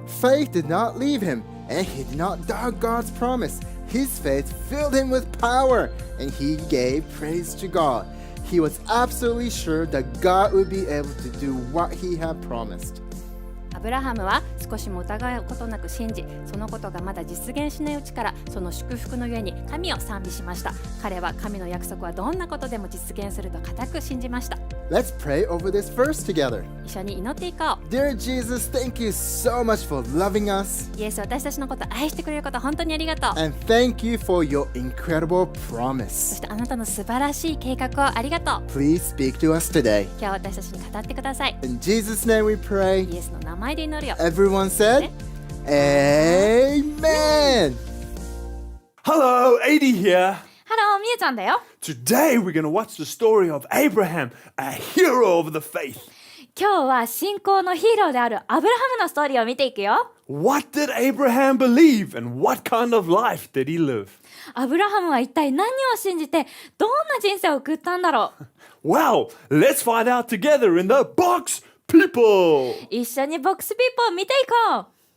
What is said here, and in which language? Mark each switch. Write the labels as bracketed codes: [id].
[en] Faith did not leave him, and he did not doubt God's promise. His faith filled him with power, and he gave praise to God. He was absolutely sure that God would be able to do what he had promised. [ja] アブラハムは少しも疑うことなく信じ、そのことがまだ実現しないうちからその祝福のゆえに神を賛美しました。彼は神の約束はどんなことでも実現すると固く信じました。 [en] Let's pray over this verse together. [ja] 一緒に祈っていこ [en] Dear Jesus, thank you so much for loving us, [ja] う。イエス、私たちのことを愛してくれること本当にありがとう。 [en] and thank you for your incredible [ja] そ [en] promise. [ja] してあなたの素晴らしい計画をありがとう。 [en] Please speak to us today. [ja] 今日私たちに語ってください。 [en] In Jesus' name we pray. [ja] イエスの名前で祈るよ。 [en] Everyone said, Amen. Hello, 80 here. [ja] ハロー、みゆちゃんだよ。 [en] Today we're going to watch the story of Abraham, a hero of the faith. [ja] 今日は信仰のヒーローであるアブラハムのストーリーを見ていくよ。 [en] What did Abraham believe and what kind of life did he live? [ja] アブラハムは一体何を信じてどんな人生を送ったんだろう。 [en] Well, let's find out together in the box, people. [ja] 一緒にボックスピーポー見ていこう。